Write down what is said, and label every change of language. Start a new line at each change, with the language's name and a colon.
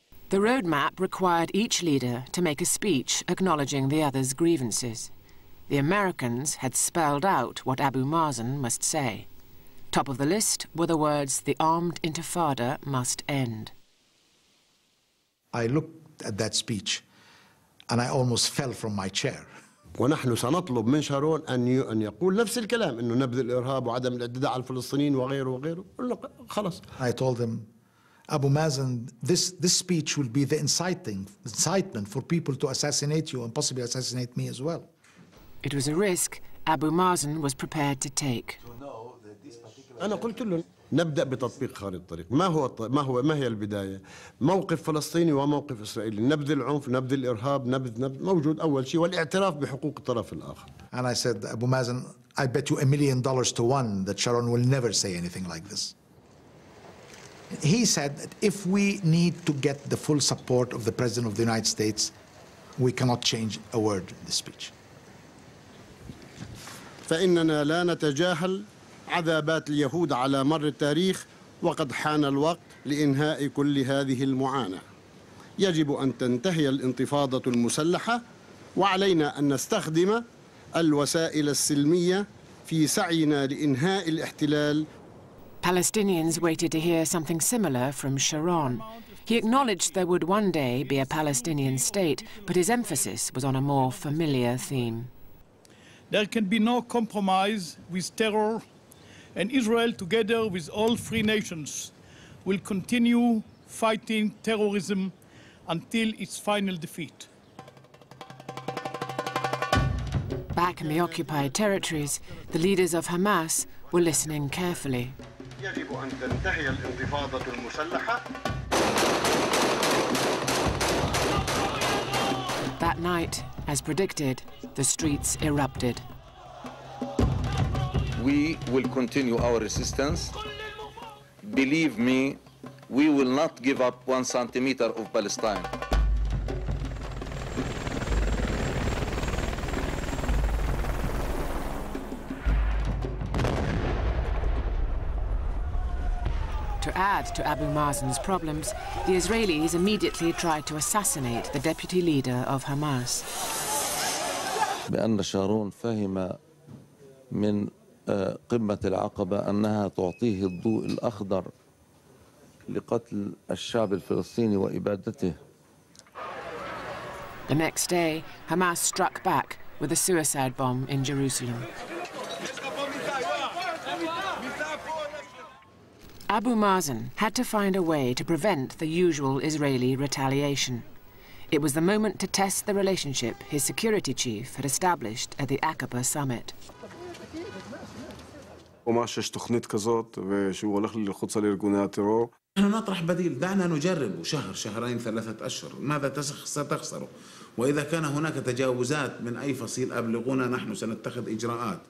English: The roadmap required each leader to make a speech acknowledging the other's grievances. The Americans had spelled out what Abu Mazen must say. Top of the list were the words, "The armed intifada must end." I looked at that speech and I almost fell from my chair.
Arabic: ونحن سنطلب من شارون أن يقول نفس الكلام إنه نبذ الإرهاب وعدم الاعتداء على الفلسطينيين وغيره وغيره. خلاص.
English: I told him, Abu Mazen, this speech will be the incitement for people to assassinate you and possibly assassinate me as well. It was a risk Abu Mazen was prepared to take.
Arabic: أنا قلت له نبدأ بتطبيق خارطة الطريق. ما هي البداية؟ موقف فلسطيني وموقف إسرائيلي، نبذ العنف، نبذ الإرهاب، نبذ موجود أول شيء، والاعتراف بحقوق الطرف الآخر.
English: And I said, Abu Mazen, I bet you $1 million to 1 that Sharon will never say anything like this. He said that if we need to get the full support of the President of the United States, we cannot change a word in the speech.
Arabic: فإننا لا نتجاهل عذابات اليهود على مر التاريخ وقد حان الوقت لإنهاء كل هذه المعاناة. يجب أن تنتهي الانتفاضة المسلحة وعلينا أن نستخدم الوسائل السلمية في سعينا لإنهاء الاحتلال.
English: Palestinians waited to hear something similar from Sharon. He acknowledged there would one day be a Palestinian state, but his emphasis was on a more familiar theme. There can be no compromise with terror, and Israel, together with all free nations, will continue fighting terrorism until its final defeat. Back in the occupied territories, the leaders of Hamas were listening carefully.
Arabic: يجب أن تنتهي الانتفاضة المسلحة.
English: That night, as predicted, the streets erupted. We will continue our resistance. Believe me, we will not give up 1 centimeter of Palestine. To add to Abu Mazen's problems, the Israelis immediately tried to assassinate the deputy leader of Hamas.
Arabic: بأن شارون فهم من قمة العقبة أنها تعطيه الضوء الأخضر لقتل الشعب الفلسطيني وإبادته.
English: The next day, Hamas struck back with a suicide bomb in Jerusalem. Abu Mazen had to find a way to prevent the usual Israeli retaliation. It was the moment to test the relationship his security chief had established at the Aqaba summit.
Hebrew: وماش יש תוכנית כזאת ושהוא הולך ללחוץ על ארגוני הטרור.
Arabic: نحن نطرح بديل، دعنا نجرب شهر، شهرين، 3 أشهر، ماذا ستخسر؟ وإذا كان هناك تجاوزات من أي فصيل أبلغونا، نحن سنتخذ إجراءات.